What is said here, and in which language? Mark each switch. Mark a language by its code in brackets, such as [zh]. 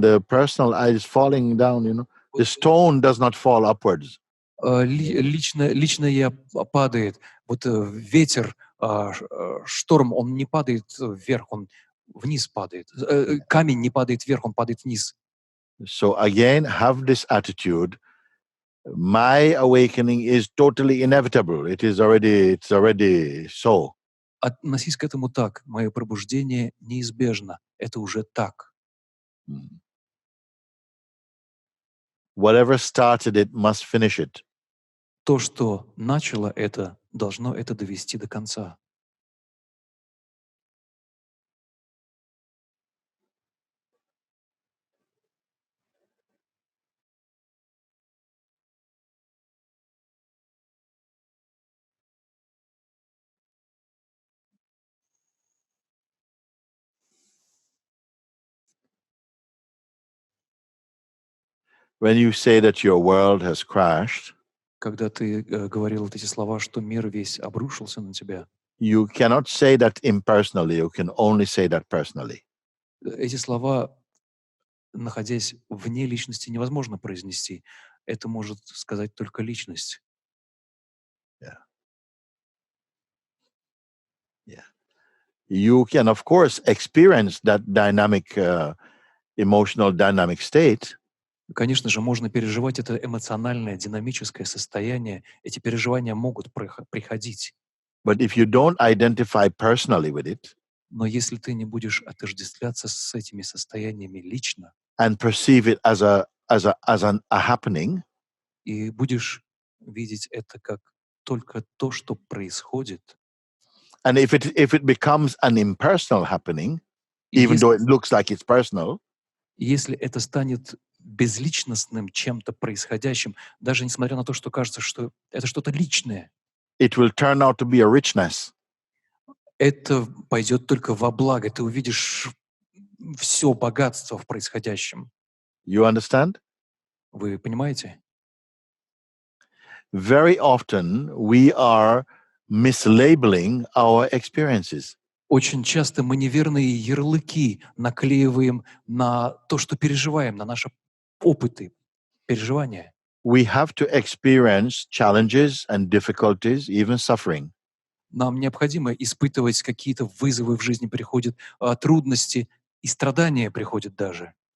[en] The personal I is falling down, you know. The stone does not fall upwards. [ru] Лично я падает. Вот ветер, шторм, он не падает вверх, он вниз падает. Камень не падает вверх, он падает вниз. [en] So again, have this attitude. My awakening is totally inevitable. It's already so. [ru] Относись к этому так. Мое пробуждение неизбежно. Это уже так. [en] Whatever started it must finish it. [ru] То, что начало это, должно это довести до конца. [en] When you say that your world has crashed, [ru] Когда ты говорил вот эти слова, что мир весь обрушился на тебя, [en] you cannot say that impersonally. You can only say that personally. [ru] эти слова, находясь вне личности, невозможно произнести. Это может сказать только личность. [en] You can, of course, experience that dynamic, emotional dynamic state. [ru] Конечно же, можно переживать это эмоциональное, динамическое состояние. Эти переживания могут приходить. [en] But if you don't identify personally with it [ru] Но если ты не будешь отождествляться с этими состояниями лично [en] and perceive it as a happening, [ru] и будешь видеть это как только то, что происходит, [en] and if it becomes an impersonal happening, [ru] и [en] even though it looks like it's personal, [ru] если это станет безличностным чем-то происходящим, даже несмотря на то, что кажется, что это что-то личное, [en] it will turn out to be a richness. [ru] это пойдет только во благо. Ты увидишь все богатство в происходящем. [en] You understand? [ru] Вы понимаете? [en] Very often we are mislabeling our experiences. [ru] Очень часто мы неверные ярлыки наклеиваем на то, что переживаем, на наши опыты, переживания. [en] We have to experience challenges and difficulties, even suffering, [ru] Нам необходимо испытывать какие-то вызовы в жизни, приходят трудности и страдания приходят даже,